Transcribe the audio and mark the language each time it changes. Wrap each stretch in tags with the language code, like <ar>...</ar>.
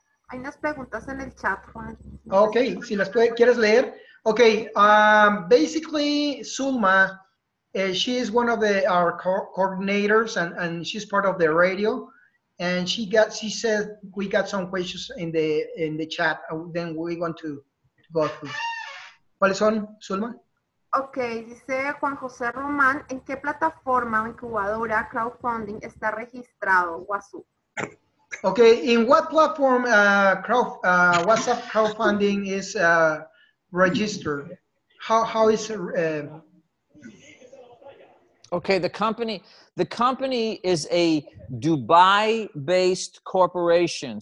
<es>Hay unas preguntas en el chat, Juan. Okay, si las quieres leer.</es> <en>Okay, basically, Zulma, she is one of our coordinators, and she's part of the radio. And she said we got some questions in the chat. Then we're going to go through.</en> <es>¿Cuáles son, Zulma? Ok, dice Juan José Román, ¿en qué plataforma o incubadora crowdfunding está registrado WhatsApp?</es> <en>Okay, in what platform WhatsApp crowdfunding is registered? How is Okay, the company is a Dubai-based corporation.</en>